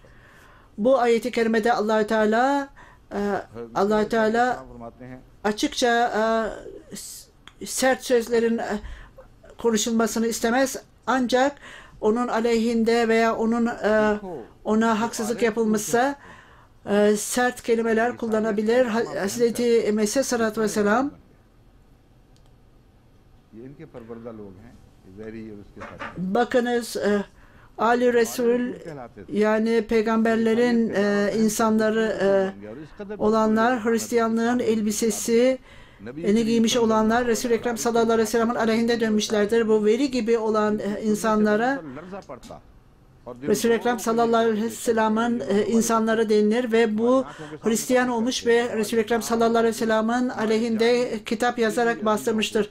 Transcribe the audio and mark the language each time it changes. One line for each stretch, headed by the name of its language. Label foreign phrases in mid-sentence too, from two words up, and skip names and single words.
Turkish: Bu ayet-i kerimede Allah-u Teala açıkça sert sözlerin konuşulmasını istemez. ancak onun aleyhinde veya ona haksızlık yapılmışsa sert kelimeler kullanabilir. Hazreti Mesih Aleyhisselatü Vesselam
Urdu: یہ ان کے پروردہ لوگ ہیں، زہری اور اس کے ساتھ
Turkish: bakınız Ali Resul yani peygamberlerin insanları olanlar, Hristiyanlığın elbisesi giymiş olanlar Resul-i Ekrem
Arabic: صلى الله عليه وسلم'in
Turkish: aleyhinde dönmüşlerdir. Bu veri gibi olan insanlara Resul-i Ekrem
Arabic: صلى الله عليه وسلم'in
Turkish: insanları denilir ve bu Hristiyan olmuş ve Resul-i Ekrem
Arabic: صلى الله عليه وسلم'in
Turkish: aleyhinde kitap yazarak bastırmıştır.